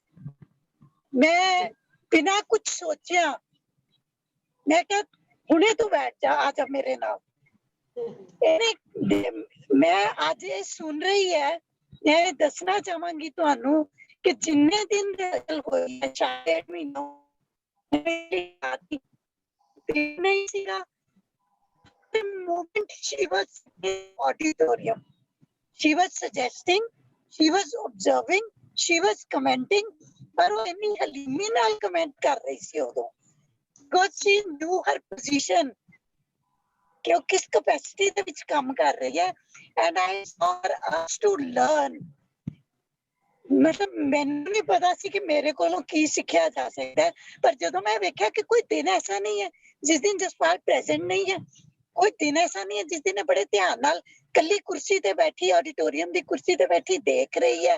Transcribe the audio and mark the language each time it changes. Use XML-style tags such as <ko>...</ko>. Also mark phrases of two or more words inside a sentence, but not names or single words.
<pa>ਮੈਂ ਬਿਨਾਂ ਕੁਝ ਸੋਚਿਆ ਮੈਂ ਕਿਹਾ ਹੁਣੇ ਤੂੰ ਬੈਠ ਜਾ, ਆ ਜਾ ਮੇਰੇ ਨਾਲ। ਇਹਨੇ ਮੈਂ ਅੱਜ ਇਹ ਸੁਣ ਰਹੀ ਹੈ, ਮੈਂ ਦੱਸਣਾ ਚਾਹਾਂਗੀ ਤੁਹਾਨੂੰ ਕਿ ਜਿੰਨੇ ਦਿਨ ਰਿਹਰਸਲ ਹੋਈ ਹੈ ਸ਼ਾਇਦ ਮਹੀਨਾ ਨਹੀਂ ਸੀਗਾ।</pa> <en>The moment she was in auditorium, she was suggesting, she was observing, she was commenting,</en> <pa>ਪਰ ਉਹ ਇੰਨੀ ਹਲੀਮੀ ਨਾਲ ਕਮੈਂਟ ਕਰ ਰਹੀ ਸੀ ਉਦੋਂ</pa> <en>because she knew her position</en> <pa>ਕਿ ਉਹ ਕਿਸ ਕਪੈਸਿਟੀ ਦੇ ਵਿੱਚ ਕੰਮ ਕਰ ਰਹੀ ਹੈ।</pa> <en>and I saw her asked to learn।</en> <pa>ਮਤਲਬ ਮੈਨੂੰ ਨਹੀਂ ਪਤਾ ਸੀ ਕਿ ਮੇਰੇ ਕੋਲੋਂ ਕੀ ਸਿੱਖਿਆ ਜਾ ਸਕਦਾ ਹੈ, ਪਰ ਜਦੋਂ ਮੈਂ ਵੇਖਿਆ ਕਿ ਕੋਈ ਦਿਨ ਐਸਾ ਨਹੀਂ ਹੈ ਜਿਸ ਦਿਨ ਜਸਪਾਲ ਪ੍ਰੈਜ਼ੈਂਟ ਨਹੀਂ ਹੈ, ਕੋਈ ਦਿਨ ਐਸਾ ਨਹੀਂ ਹੈ ਜਿਸ ਦਿਨ ਬੜੇ ਧਿਆਨ ਨਾਲ ਕੱਲੀ ਕੁਰਸੀ ਤੇ ਬੈਠੀ ਆਡੀਟੋਰੀਅਮ ਦੀ ਕੁਰਸੀ ਤੇ ਬੈਠੀ ਦੇਖ ਰਹੀ ਹੈ।</pa>